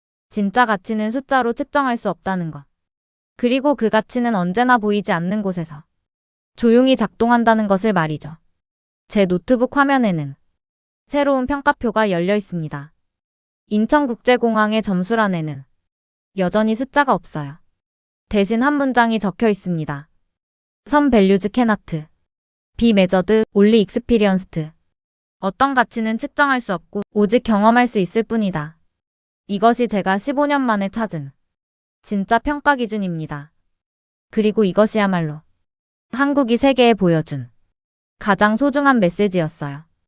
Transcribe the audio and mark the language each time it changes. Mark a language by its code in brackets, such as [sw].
[ko] 진짜 가치는 숫자로 측정할 수 없다는 것. 그리고 그 가치는 언제나 보이지 않는 곳에서 조용히 작동한다는 것을 말이죠. 제 노트북 화면에는 새로운 평가표가 열려 있습니다. 인천국제공항의 점수란에는 여전히 숫자가 없어요. 대신 한 문장이 적혀 있습니다. [en] Some values cannot be measured, only experienced. [ko] 어떤 가치는 측정할 수 없고 오직 경험할 수 있을 뿐이다. 이것이 제가 15년 만에 찾은 진짜 평가 기준입니다. 그리고 이것이야말로 한국이 세계에 보여준 가장 소중한 메시지였어요.